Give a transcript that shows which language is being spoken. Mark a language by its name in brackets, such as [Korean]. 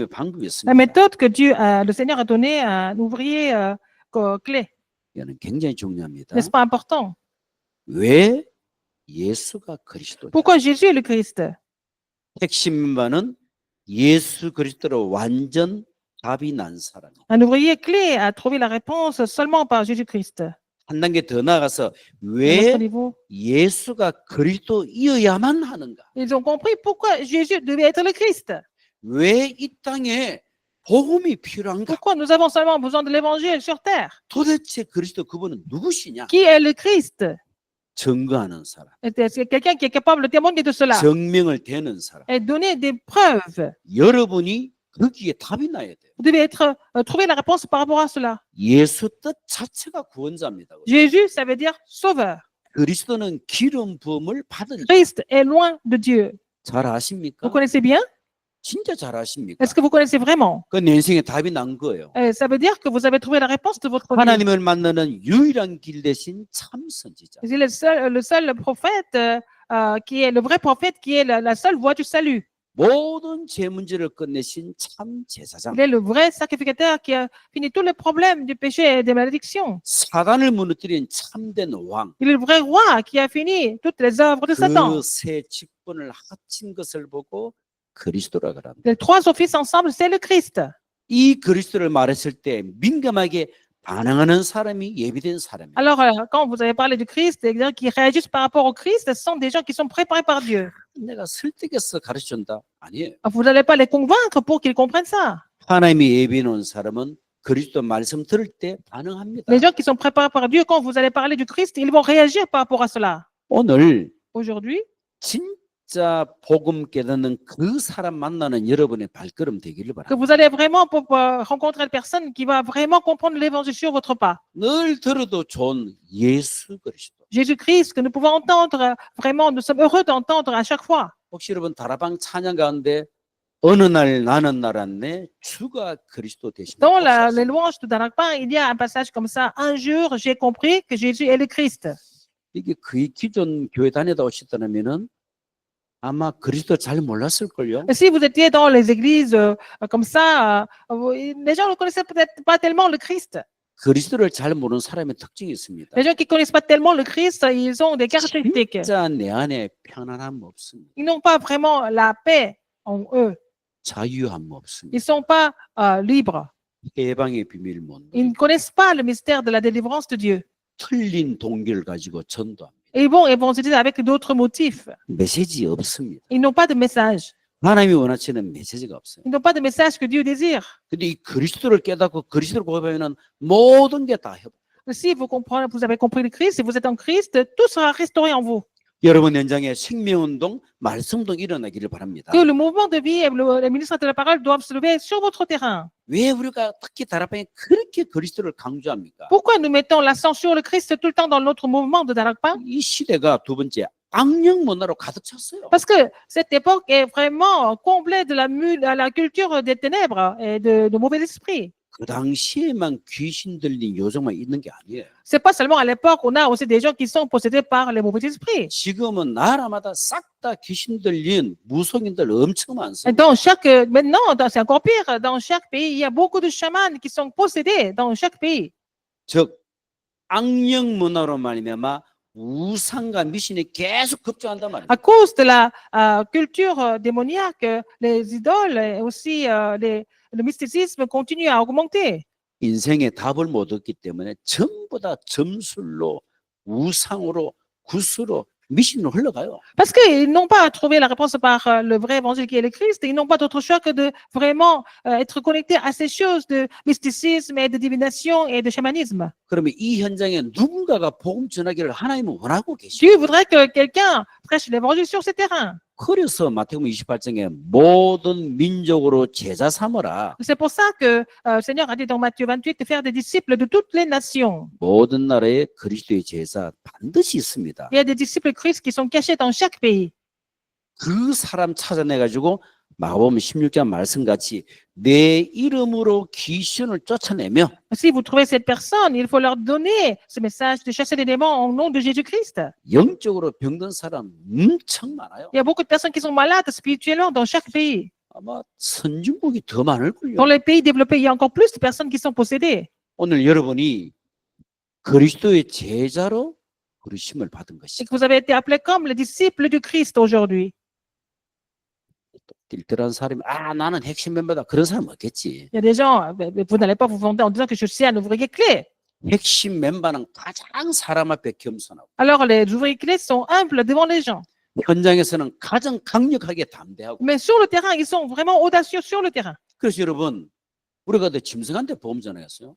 [French] La [Korean] 방법이었습니다. [French] méthode que le Seigneur a donnée à un ouvrier clé. [Korean] 이거는 굉장히 중요합니다. [French] N'est-ce pas important? [Korean] 왜 예수가 그리스도냐? [French] Pourquoi Jésus est le Christ? [Korean] 핵심 바는 예수 그리스도로 완전 답이 난 사람. [French] Un ouvrier clé a trouvé la réponse seulement par Jésus-Christ. [Korean] 한 단계 더 나아가서 [French] À notre [Korean] 왜 [French] niveau, [Korean] 예수가 그리스도이어야만 하는가? [French] ils ont compris pourquoi Jésus devait être le Christ. [Korean] 왜 이 땅에 복음이 필요한가? [French] Pourquoi nous avons seulement besoin de l'évangile sur terre? [Korean] 도대체 그리스도 그분은 누구시냐? [French] Qui est le Christ? [Korean] 증거하는 사람, [French] C'est quelqu'un qui est capable de témoigner de cela [Korean] 증명을 대는 사람. [French] et donner des preuves. [Korean] 여러분이 거기에 답이 나야 돼요. [French] Vous devez trouver la réponse par rapport à cela. [Korean] 예수 뜻 자체가 구원자입니다. [French] Jésus, ça veut dire sauveur. [Korean] 그리스도는 기름 부음을 받은 자. [French] Christ est loin de Dieu. [Korean] 잘 아십니까? [French] Vous connaissez bien? [Korean] 진짜 잘 아십니까? [French] Est-ce que vous connaissez vraiment? [Korean] 그 내 인생에 답이 난 거예요. [French] Ça veut dire que vous avez trouvé la réponse de votre vie. [Korean] 하나님을 만나는 유일한 길 대신 참 선지자. [French] C'est le seul prophète qui est le vrai prophète, qui est la seule voie du salut. [Korean] 모든 죄 문제를 끝내신 참 제사장. [French] Il est le vrai sacrificateur qui a fini tous les problèmes du péché et des malédictions. [Korean] 사단을 무너뜨린 참된 왕. [French] Il est le vrai roi qui a fini toutes les œuvres de Satan. [Korean] 그 세 직분을 합친 것을 보고 그리스도라 그럽니다. [French] Les trois offices ensemble, c'est le Christ. [Korean] 이 그리스도를 말했을 때 민감하게 반응하는 사람이 예비된 사람이에요. [French] Alors, quand vous avez parlé du Christ, les gens qui réagissent par rapport au Christ, ce sont des gens qui sont préparés par Dieu. [Korean] 내가 설득해서 가르쳐준다? 아니에요. [French] Vous n'allez pas les convaincre pour qu'ils comprennent ça. [Korean] 하나님이 예비해 놓은 사람은 그리스도 말씀 들을 때 반응합니다. [French] Les gens qui sont préparés par Dieu, quand vous allez parler du Christ, ils vont réagir par rapport à cela. [Korean] 오늘 [French] Aujourd'hui, [Korean] 진짜 복음 깨닫는 그 사람 만나는 여러분의 발걸음 되기를 [French] que [Korean] 바랍니다. [French] vous allez vraiment pour rencontrer une personne qui va vraiment comprendre l'évangile sur votre pas. [Korean] 늘 들어도 좋은 예수 그리스도. [French] Jésus-Christ, que nous pouvons entendre vraiment, nous sommes heureux d'entendre à chaque fois. [Korean] 혹시 여러분 다락방 찬양 가운데 어느 날 나는 날았네 주가 그리스도 되십니다. [French] Dans les louanges de Darakpan, il y a un passage comme ça. Un jour, j'ai compris que Jésus est le Christ. [Korean] 이게 거의 기존 교회 다니다 오셨다면은 아마 그리스도 잘 몰랐을걸요. [French] Et si vous étiez dans les églises comme ça, les gens ne connaissaient peut-être pas tellement le Christ. [Korean] 그리스도를 잘 모르는 사람의 특징이 있습니다. [French] Les gens qui ne connaissent pas tellement le Christ, ils ont des caractéristiques. [Korean] 진짜 내 안에 편안함 없습니다. [French] Ils n'ont pas vraiment la paix en eux. [Korean] 자유함 [French] Ils [Korean] 없습니다. [French] ne sont pas libres. [Korean] 해방의 비밀 못 [French] Ils ne [Korean] 누리고 [French] connaissent pas le mystère de la délivrance de Dieu. [Korean] 틀린 동기를 가지고 전도합니다. [French] Et ils vont évangéliser avec d'autres motifs. [Korean] 메시지 없습니다. [French] Ils n'ont pas de message. [Korean] 하나님이 원하시는 메시지가 없어요. [French] Ils n'ont pas de message que Dieu désire. [Korean] 근데 이 그리스도를 깨닫고 그리스도를 고백하면 모든 게 다 회복. [French] Si vous comprenez, vous avez compris le Christ, si vous êtes en Christ, tout sera restauré en vous. [Korean] 여러분 현장에 생명운동, 말씀운동 일어나기를 바랍니다. [French] Que le mouvement de vie et le ministère de la parole doivent se lever sur votre terrain. [Korean] 왜 우리가 특히 다락방에 그렇게 그리스도를 강조합니까? [French] Pourquoi nous mettons l'accent sur le Christ tout le temps dans notre mouvement de Darakpa? [Korean] 이 시대가 두 번째 악령 문화로 가득 찼어요. [French] Parce que cette époque est vraiment comblée de la culture des ténèbres et de mauvais esprits. [Korean] 그 당시에만 귀신 들린 요정만 있는 게 아니에요. [French] C'est pas seulement à l'époque, on a aussi des gens qui sont possédés par les mauvais esprits. [Korean] 지금은 나라마다 싹 다 귀신 들린 무속인들 엄청 [French] Et [Korean] 많습니다. [French] dans maintenant, c'est encore pire. Dans chaque pays, il y a beaucoup de chamans qui sont possédés dans chaque pays. [Korean] 즉 악령 문화로 말미암아 우상과 미신이 계속 급증한단 말이에요. [French] À cause de la culture démoniaque, les idoles et aussi le mysticisme continuent à augmenter. [Korean] 인생에 답을 못 얻기 때문에 전부 다 점술로 우상으로 구수로 미신으로 흘러가요. [French] Parce qu'ils n'ont pas trouvé la réponse par le vrai évangile qui est le Christ. Ils n'ont pas d'autre choix que de vraiment être connectés à ces choses de mysticisme et de divination et de chamanisme. [Korean] 그러면 이 현장에 누군가가 복음 전하기를 하나님은 원하고 계시죠. [French] Dieu voudrait que quelqu'un prêche l'évangile sur ces terrains. [Korean] 그래서 마태복음 28장에 모든 민족으로 제자 삼으라. [French] C'est pour ça que le Seigneur a dit dans Matthieu 28 de faire des disciples de toutes les nations. [Korean] 모든 나라에 그리스도의 제자 반드시 있습니다. [French] Il y a des disciples Christ qui sont cachés dans chaque pays. [Korean] 그 사람 찾아내가지고 마가복음 16장 말씀같이 내 이름으로 귀신을 쫓아내며 [French] Si vous trouvez cette personne, il faut leur donner ce message de chasser les démons au nom de Jésus-Christ. [Korean] 영적으로 병든 사람 엄청 많아요. [French] Il y a beaucoup de personnes qui sont malades spirituellement dans chaque pays. [Korean] 아마 선진국이 더 많을걸요. [French] Dans les pays développés, il y a encore plus de personnes qui sont possédées. [Korean] 오늘 여러분이 그리스도의 제자로 부르심을 받은 [French] Et [Korean] 것이 [French] que vous avez été appelés comme les disciples du Christ aujourd'hui. [Korean] 띨띨한 사람이 나는 핵심 멤버다 그런 사람 없겠지. [French] Il y a des gens, vous n'allez pas vous vanter en disant que je suis un ouvrier clé. [Korean] 핵심 멤버는 가장 사람 앞에 겸손하고 [French] Alors les ouvriers clés sont humbles devant les gens. [Korean] 현장에서는 가장 강력하게 담대하고. [French] Mais sur le terrain, ils sont vraiment audacieux sur le terrain. [Korean] 그래서 여러분 우리가 더 짐승한테 보험 전화했어요.